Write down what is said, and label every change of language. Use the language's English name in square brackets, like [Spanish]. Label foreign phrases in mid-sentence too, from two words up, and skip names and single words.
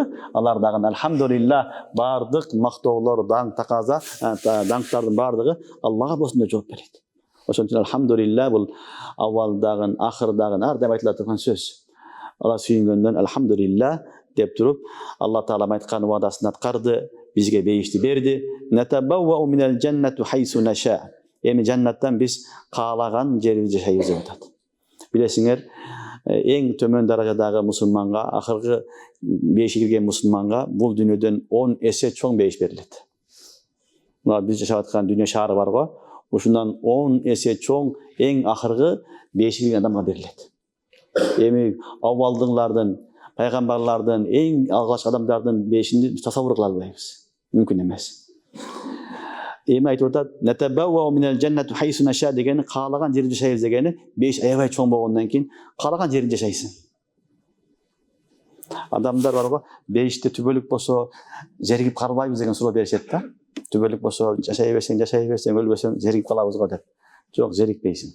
[Kyrgyz] Алар дагы алхамдулилlah бардык мактоолор, даңктардын бардыгы Аллага болсун деп жооп берет. Ошон үчүн алхамдулилlah бул аввалдагы, ахырдагы ар дайым айтыла турган сөз. Алар сүйүнгөндөн алхамдулилlah деп туруп, Алла Таала айткан вадасын аткарды, бизге бейишти берди. [Arabic] نتبوأ من الجنة حيث نشاء. [Kyrgyz] Эми жаннаттан биз каалаган жерибизде жашайбыз деп атат. Билесиңер, эң төмөн даражадагы мусулманга, акыркы бейишке кирген мусулманга бул дүйнөдөн 10 эсе чоң бейиш берилет. Мына биз жашап аткан дүйнө шаары бар го, ушундан 10 эсе чоң эң акыркы бейишке кирген адамга берилет. Эми аввалдыңлардын, пайгамбарлардын, эң алгачкы адамдардын бейишин тасаввур кыла албайбыз. Мүмкүн эмес. Эми айтып атат, [Arabic] "نتبوأ من الجنة حيث نشاء" [Kyrgyz] дегени каалаган жерде жашайбыз дегени, 5 аябай чоң болгондон кийин каалаган жеринде жашайсың. Адамдар бар го, бейиште түбөлүк болсо жергип калбайбыз деген суроо беришет да. Түбөлүк болсо жашай берсең, өлбөсөң жергип калабыз го деп. Жок, жерикпейсиң.